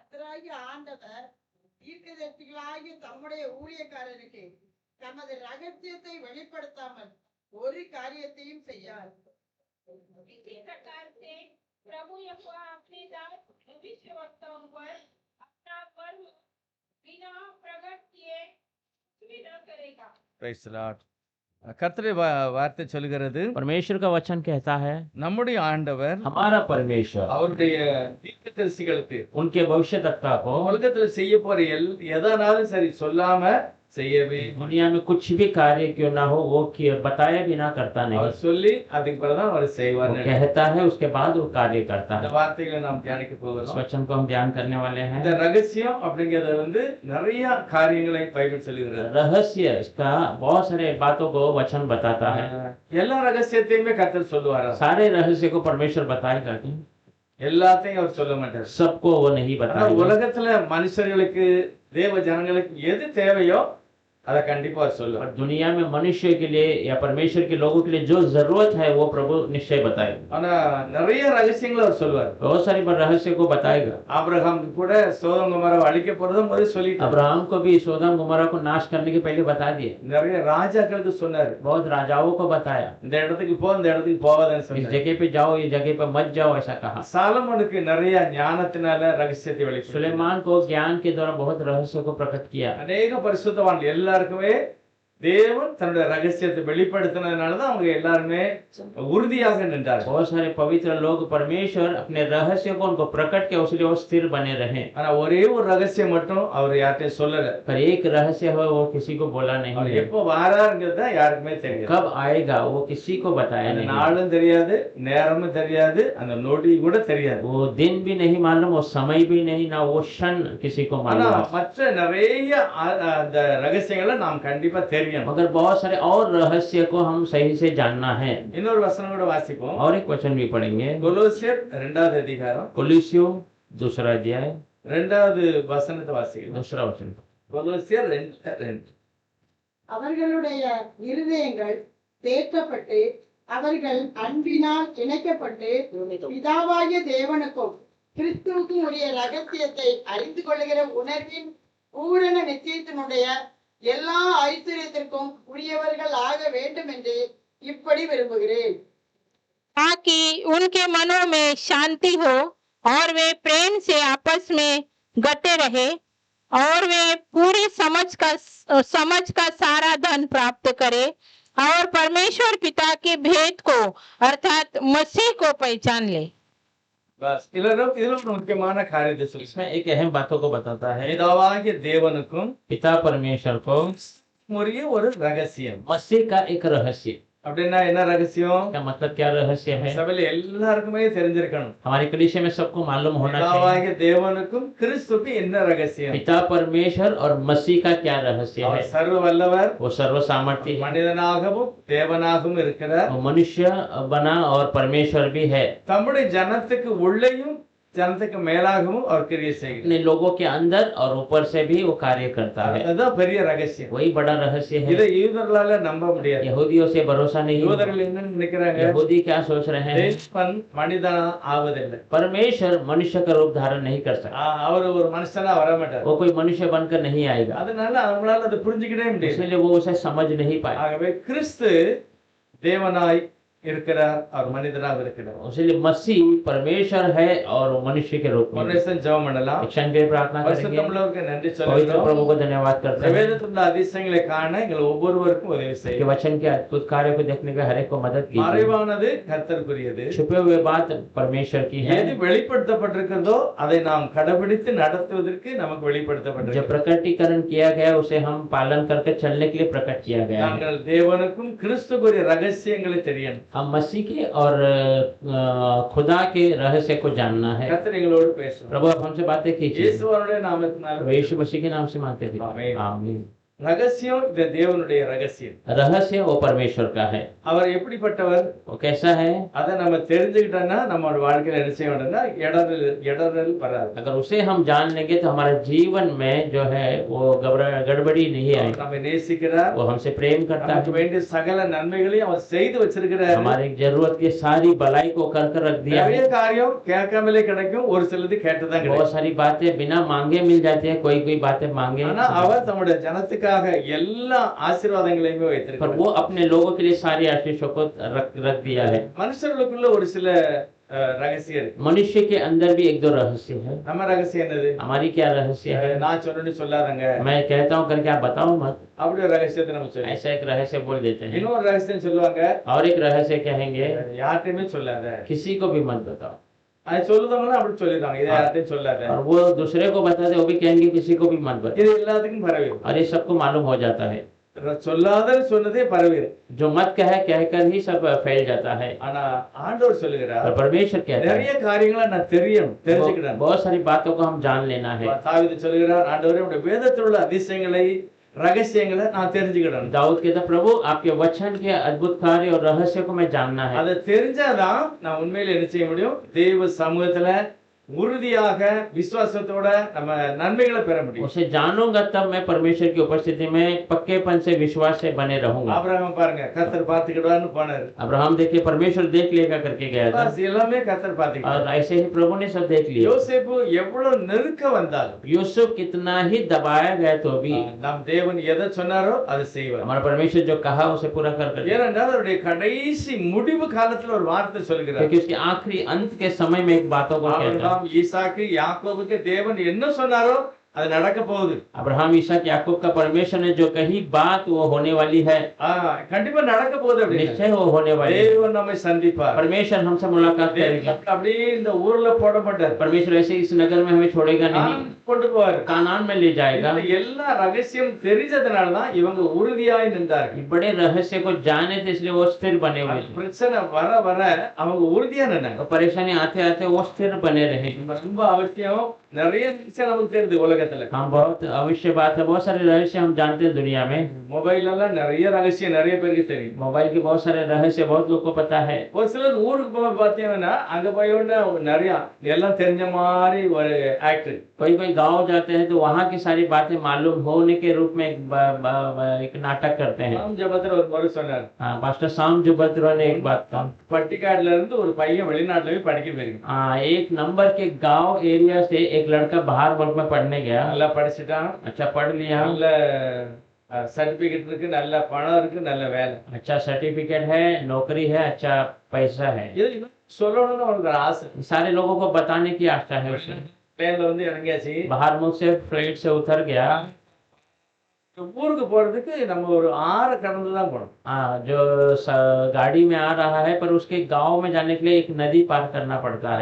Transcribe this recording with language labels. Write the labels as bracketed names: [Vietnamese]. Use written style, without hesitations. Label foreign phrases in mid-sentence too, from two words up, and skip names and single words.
[Tamil] கர்த்தராகிய ஆண்டவர் தீர்க்கதரிசிகளாகிய தம்முடைய ஊழியக்காரருக்கு தமது ரகசியத்தை வெளிப்படுத்தாமல் ஒரு காரியத்தையும் செய்யார். [Hindi] इसी प्रकार से प्रभु यहोवा अपने दास भविष्यवक्ताओं पर अपना मर्म बिना प्रकट किए कुछ भी न करेगा. [English] Praise the Lord. [Tamil] கர்த்தருடைய வார்த்தை சொல்கிறது, [Hindi] परमेश्वर का वचन कहता है, [Tamil] நம்முடைய ஆண்டவர் [Hindi] हमारा परमेश्वर [Tamil] அவருடைய தீர்க்கதரிசிகளுக்கு [Hindi] उनके भविष्यद्वक्ता को [Tamil] உலகத்துல செய்ய போற எதனாலும் சரி சொல்லாம செய்யவே [Hindi] दुनिया में कुछ भी कार्य क्यों ना हो वो बताया बिना करता नहीं. [Tamil] அவர் சொல்லி அதுக்கு பிறகுதான் அவர் செய்வார். [Hindi] वो कहता है उसके बाद वो कार्य करता [Tamil] இந்த [Hindi] है. [Tamil] வார்த்தைகளை நாம் தியானிக்க [Hindi] इस [Tamil] போகிறோம். [Hindi] वचन को हम ध्यान करने वाले हैं. [Tamil] இந்த ரகசியம் அப்படிங்கறது நிறைய காரியங்களை பைபிள் சொல்லுகிறது. [Hindi] रहस्य, इसका बहुत सारे बातों को वचन बताता है. [Tamil] எல்லா ரகசியத்தையுமே கர்த்தர் சொல்லுவாரா? [Hindi] सारे रहस्य को परमेश्वर बताएगा कि [Tamil] எல்லாத்தையும் அவர் சொல்ல மாட்டார். [Hindi] सबको वो नहीं [Tamil] ஆனா [Hindi] बताएगा. [Tamil] உலகத்துல மனுஷர்களுக்கு தேவ ஜனங்களுக்கு எது தேவையோ அதை கண்டிப்பா அவர் சொல்லுவார். [Hindi] और दुनिया में मनुष्य के लिए या परमेश्वर के लोगों के लिए जो जरूरत है वो प्रभु निश्चय बताएगा. [Tamil] ஆனா நிறைய ரகசியங்களை அவர் சொல்லுவார். [Hindi] बहुत सारी रहस्य को बताएगा. [Tamil] ஆபிரகாமுக்கு கூட சோதோம் கொமோரா அழிக்க போறதும் முதல்ல சொல்லிட்டார். [Hindi] अब्राहम को भी सोदम गुमोरा को नाश करने के पहले बता दिए. [Tamil] நிறைய ராஜாக்களுக்கு சொன்னார், [Hindi] बहुत राजाओं को बताया, [Tamil] இந்த இடத்துக்கு போ இந்த இடத்துக்கு போகாதன்னு [Hindi] इस [Tamil] சொன்னார். [Hindi] जगह पे जाओ ये जगह पे मत जाओ ऐसा कहा. [Tamil] சாலமோனுக்கு நிறைய ஞானத்தினால ரகசியத்தை வெளிப்படுத்தினார். [Hindi] सुलेमान को ज्ञान के द्वारा बहुत रहस्य को प्रकट किया. [Tamil] அநேக பரிசுத்தவான் எல்லாருக்குமே தேவன் தன்னுடைய ரகசியத்தை வெளிப்படுத்தினதுனாலதான் அவங்க எல்லாருமே உறுதியாக நின்றார்கள். [Hindi] बहुत सारे पवित्र लोग परमेश्वर अपने रहस्य को उनको प्रकट किया उसलिए वो स्थिर बने रहे. [Tamil] ஆனா ஒரே ஒரு ரகசியம் மட்டும் அவர் யார்கிட்டயும் சொல்லல. [Hindi] पर एक रहस्य हो वो किसी को बोला नहीं [Tamil] அவர் [Hindi] है. [Tamil] எப்போ வாராருங்கிறத யாருக்குமே தெரியாது. [Hindi] कब आएगा वो किसी को बताया [Tamil] அந்த [Hindi] नहीं. [Tamil] நாளும் தெரியாது, நேரமும் தெரியாது, அந்த நொடி கூட தெரியாது. [Hindi] वो दिन भी नहीं मालूम, वो समय भी नहीं, ना वो क्षण किसी को [Tamil] ஆனா [Hindi] मालूम. [Tamil] மற்ற நிறைய அந்த ரகசியங்களை நாம் கண்டிப்பா தெரியும். [Hindi] मगर बहुत सारे और रहस्य को हम सही से जानना है. [Tamil] இன்னொரு வசனம் கூட வாசிப்போம். [Hindi] और एक वचन भी पढ़ेंगे. [Tamil] கொலோசியர் 2வது அதிகாரம் [Hindi] कोलोसियों 2 अध्याय [Tamil] 2வது வசனத்தை வாசிக்கலாம். [Hindi] 2 वचन. [Tamil] கொலோசியர் 2:2. அவர்களுடைய இருதயங்கள் தேற்றப்பட்டு அவர்கள் அன்பினால் இணைக்கப்பட்டு பிதாவாகிய தேவனுக்கும் கிறிஸ்துவுக்கும் உரிய ரகசியத்தை அறிந்து கொள்ளுகிற உணர்வின் பூரண நிச்சயத்தினுடைய எல்லா ஐஸ்வர்யத்திற்கும் உரியவர்கள் ஆக வேண்டும் என்று இப்படி விரும்புகிறேன். [Hindi] ताकि उनके मनों में शांति हो और वे प्रेम से आपस में गटे रहे और वे पूरी समझ का सारा धन प्राप्त करे और परमेश्वर पिता के भेद को अर्थात मसीह को पहचान ले. [Tamil] பஸ் இதுல ஒரு முக்கியமான காரியத்தை சொல்லி, [Hindi] इसमें एक अहम बातों को बताता है. [Tamil] பிதாவாகிய தேவனுக்கும் [Hindi] पिता परमेश्वर को [Tamil] உரிய ஒரு ரகசியம். [Hindi] मसीह का एक रहस्य. [Tamil] அப்படின்னா என்ன ரகசியம்? [Hindi] क्या मतलब, क्या रहस्य है? [Tamil] சபையில எல்லாருக்குமே தெரிஞ்சிருக்கணும். [Hindi] हमारे कलीसिया में सबको मालूम होना चाहिए. [Tamil] பிதாவாகிய தேவனுக்கும் கிறிஸ்துவுக்கும் என்ன ரகசியம்? [Hindi] पिता परमेश्वर और मसीह का क्या रहस्य [Tamil] அவர் [Hindi] है? [Tamil] சர்வ வல்லவர், [Hindi] वो सर्व सामर्थ्य है, [Tamil] மனிதனாகவும் தேவனாகவும் இருக்கிறார். [Hindi] वो मनुष्य बना और परमेश्वर भी है. [Tamil] தம்முடைய ஜனத்துக்கு உள்ளேயும் ஜனத்துக்கு மேலாகவும் அவர் கிரியை செய்கிறார். [Hindi] अपने लोगों के अंदर और ऊपर से भी वो कार्य करता है. [Tamil] அதுதான் பெரிய ரகசியம். [Hindi] वही बड़ा रहस्य [Tamil] இதை [Hindi] है. [Tamil] யூதர்களால நம்ப முடியாது. [Hindi] यहूदियों से भरोसा नहीं होगा. [Tamil] யூதர்கள் என்ன நினைக்கிறாங்க? [Hindi] यहूदी क्या सोच रहे हैं? [Tamil] தேவன் மனிதனா ஆவதில்லை. [Hindi] परमेश्वर मनुष्य का रूप धारण नहीं कर सकता. [Tamil] அவர் ஒரு மனுஷனா வர மாட்டார். [Hindi] वो कोई मनुष्य बनकर नहीं आएगा. [Tamil] அதனால அவங்களால அதை புரிஞ்சுக்கிட்டே முடியாது. [Hindi] इसलिए वो उसे समझ नहीं पाए. [Tamil] ஆகவே கிறிஸ்து தேவனாய் இருக்கிறார், அவர் மனிதனாக இருக்கிறார். [Hindi] इसलिए मसीह परमेश्वर है और वो मनुष्य के रूप में. [Tamil] பரமேஸ்வரன் ஜெபம் பண்ணலாம். [Hindi] एक क्षण के लिए प्रार्थना करेंगे. [Tamil] பரிசுத்தமுள்ளவருக்கு நன்றி [Hindi] पवित्र [Tamil] சொல்லுகிறோம். [Hindi] प्रभु को धन्यवाद करते हैं [Tamil] வேதத்தில் உள்ள அதிசயங்களை காண எங்கள் ஒவ்வொருவருக்கும் உதவி [Hindi] कि [Tamil] செய்யும். [Hindi] वचन के अद्भुत कार्य को देखने का हर एक को मदद कीजिए. [Tamil] மறைவானது கர்த்தருக்குரியது. [Hindi] छुपे हुए बात परमेश्वर की है. [Tamil] எது வெளிப்படுத்தப்பட்டிருக்கிறதோ அதை நாம் கடைபிடித்து நடத்துவதற்கு நமக்கு [Hindi] जो [Tamil] வெளிப்படுத்தப்பட்டிருக்கிறது. [Hindi] प्रकटीकरण किया गया उसे हम पालन करके चलने के लिए प्रकट किया गया है. [Tamil] நாங்கள் தேவனுக்கும் கிறிஸ்துக்குரிய ரகசியங்களை தெரியணும். [Hindi] हम मसीह के और खुदा के रहस्य को जानना है. [Tamil] கர்த்தர் எங்களோடு பேசும். [Hindi] प्रभु आप हमसे बातें कीजिए. [Tamil] இயேசுவனுடைய நாமத்தினால [Hindi] प्रभु यीशु मसीह के नाम से मांगते थे. आमीन. आमीन. [Tamil] ரகசியம் இந்த தேவனுடைய ரகசியம். [Hindi] रहस्य वो परमेश्वर का है। [Tamil] அவர் எப்படிப்பட்டவர் [Hindi] वो कैसा है? [Tamil] அதை நம்ம தெரிஞ்சுக்கிட்டோம்னா நம்மளோட வாழ்க்கையில என்ன செய்ய வேண்டும்னா இடரல் வராது. [Hindi] अगर उसे हम जान लेंगे तो हमारे जीवन में जो है वो गड़बड़ी नहीं आएगी। [Tamil] நம்ம நேசிக்கிறார், [Hindi] वो हमसे प्रेम करता [Tamil] நமக்கு [Hindi] है, [Tamil] வேண்டிய சகல நன்மைகளையும் அவர் செய்து வச்சிருக்கிறார். [Hindi] हमारी जरूरत की सारी भलाई को कर रख दिया [Tamil] நிறைய [Hindi] है। [Tamil] காரியம் கேட்காமலே கிடைக்கும், ஒரு சிலது கேட்டுதான் [Hindi] बहुत [Tamil] கிடைக்கும். [Hindi] सारी बातें बिना मांगे मिल जाती है, कोई बातें मांगे, [Tamil] ஆனா அவர் தம்முடைய ஜனத்துக்காக எல்லா ஆசீர்வாதங்களையுமே [Hindi] पर [Tamil] வைத்திருக்கிறார். [Hindi] वो अपने लोगों के लिए सारी आशीषों को रख दिया है। [Tamil] மனுஷர்களுக்குள்ள ஒரு சில ரகசியம் இருக்கு. [Hindi] मनुष्य के अंदर भी एक दो रहस्य है। [Tamil] நம்ம ரகசியம் என்னது? [Hindi] हमारी क्या रहस्य है? [Tamil] நான் சொன்னேன்னு சொல்லாதங்க, [Hindi] मैं कहता हूँ करके आप बताओ मत, [Tamil] அப்படி ஒரு ரகசியத்தை நம்ம சொல்லுவோம். [Hindi] ऐसा एक रहस्य बोल देते हैं। [Tamil] இன்னொரு ரகசியம் சொல்லுவாங்க, [Hindi] और एक रहस्य कहेंगे, [Tamil] யார்கிட்டயுமே சொல்லாத. [Hindi] किसी को भी मत बताओ। [Tamil] அது சொல்லுதவங்கன்னா அப்படி சொல்லிடுவாங்க, இதை யார்கிட்டயும் சொல்லாத. [Hindi] और वो दूसरे को बताते, वो भी कहेंगे किसी को भी मत बताओ। [Tamil] இது எல்லாத்துக்கும் பரவி [Hindi] और ये सबको मालूम हो जाता है। [Tamil] சொல்லாதன்னு சொன்னதே பரவி. [Hindi] जो मत कहकर ही सब फैल जाता है। [Tamil] ஆனா ஆண்டவர் சொல்லுகிறார், [Hindi] और परमेश्वर कहता है [Tamil] நிறைய காரியங்களை நான் தெரிஞ்சுக்கிட்டேன். [Hindi] बहुत सारी बातों को हम जान लेना है। [Tamil] தாவீது சொல்லுகிறார், ஆண்டவரே உடைய வேதத்தில் உள்ள அதிசயங்களை ரகசியங்களை நான் தெரிஞ்சுக்கிட்டேன். [Hindi] दाऊद कहता, प्रभु आपके वचन के अद्भुत कार्य और रहस्य को मैं जानना है। [Tamil] அதை தெரிஞ்சாதான் நான் உண்மையில என்ன செய்ய முடியும், தேவ சமூகத்துல உறுதியாக விசுவாசத்தோட நம்ம நன்மைகளை பெற முடியும். [Hindi] उसे जानूंगा तब मैं परमेश्वर की उपस्थिति में पक्केपन से विश्वास से बने रहूंगा। [Tamil] ஆபிரகாம் பாருங்க, கர்த்தர் பார்த்துக்கிடுவான்னு போனாரு. [Hindi] अब्राहम देखिए परमेश्वर देख लेगा करके गया था, [Tamil] பஸ் எல்லாமே கர்த்தர் பார்த்துக்கிட்டார். [Hindi] और ऐसे ही प्रभु ने सब देख लिया। [Tamil] யோசேப்பு எவ்வளவு நெருக்க வந்தாலும் [Hindi] यूसुफ कितना ही दबाया गया तो भी [Tamil] நம் தேவன் எதை சொன்னாரோ அதை செய்வார். [Hindi] हमारा परमेश्वर जो कहा उसे पूरा कर कर, [Tamil] ஏனென்றால் அவருடைய கடைசி முடிவு காலத்துல ஒரு வார்த்தை சொல்லுகிறார். [Hindi] क्योंकि उसके आखिरी अंत के समय में एक बातों को कहता है। [Tamil] ஆபிரகாம், ஈசாக்கு, யாக்கோபுக்கு தேவன் என்ன சொன்னாரோ அது நடக்க போகுது. [Hindi] अब्राहम, इसहाक, याकूब का परमेश्वर ने जो कही बात वो होने वाली है, [Tamil] கண்டிப்பா நடக்க போகுது. அப்படின்னு [Hindi] निश्चय वो होने वाली है। [Tamil] தேவன் நம்மை சந்திப்பார். [Hindi] परमेश्वर हमसे मुलाकात करेगा। [Tamil] அப்படியே இந்த ஊர்ல போட மாட்டார், [Hindi] परमेश्वर ऐसे इस नगर में हमें छोड़ेगा नहीं, [Tamil] கொண்டு போவார். [Hindi] कानान में ले जाएगा। [Tamil] இந்த எல்லா ரகசியம் தெரிஞ்சதுனாலதான் இவங்க உறுதியாய் நின்றார்கள். [Hindi] बड़े रहस्य को जाने थे इसलिए वो स्थिर बने हुए थे। [Tamil] பிரச்சனை வர வர அவங்க உறுதியா நின்னாங்க. [Hindi] तो परेशानी आते आते वो स्थिर बने रहे। [Tamil] ரொம்ப அவசியம். நிறைய விஷயம் நமக்கு தெரியுது உலகத்துல. [Hindi] हाँ, बहुत अवश्य बात है। बहुत सारे रहस्य हम जानते हैं दुनिया में। [Tamil] மொபைல் எல்லாம் நிறைய ரகசியம் நிறைய பேருக்கு தெரியும். [Hindi] मोबाइल के बहुत सारे रहस्य बहुत लोग को पता है। [Tamil] ஒரு சிலர் ஊருக்கு போய் பார்த்தீங்கன்னா அங்க போய் நிறைய எல்லாம் தெரிஞ்ச மாதிரி ஒரு ஆக்டர். [Hindi] कोई गांव जाते हैं तो वहाँ की सारी बातें मालूम होने के रूप में एक नाटक करते हैं। [Tamil] ராம் ஜபத்துல ஒரு முறை சொன்னார், [Hindi] हाँ, मास्टर शाम जुबत्रा ने एक बात कहा। [Tamil] பட்டிக்காடுல இருந்து ஒரு பையன் வெளிநாட்டுல போய் படிக்க போயிருக்கு. [Hindi] हाँ, एक नंबर के गांव एरिया से एक लड़का बाहर मुल्क में पढ़ने गया। [Tamil] நல்லா படிச்சுட்டான், [Hindi] अच्छा पढ़ लिया, [Tamil] நல்ல சர்டிபிகேட் இருக்கு, நல்ல பணம் இருக்கு, நல்ல வேலை. [Hindi] अच्छा सर्टिफिकेट है, नौकरी है, अच्छा पैसा है। [Tamil] இது சொல்லணும்னு அவனுக்கு ஒரு ஆசை. [Hindi] सारे लोगों को बताने की आशा है उसे। [Tamil] பிளேன்ல வந்து இறங்கியாச்சு. [Hindi] बाहर मुल्क से फ्लाइट से उतर गया। [Tamil] ஊருக்கு போறதுக்கு நம்ம ஒரு ஆறு கடந்து தான் போகணும். [Hindi] हाँ, जो गाड़ी में आ रहा है, पर उसके गांव में जाने के लिए एक नदी पार करना पड़ता है,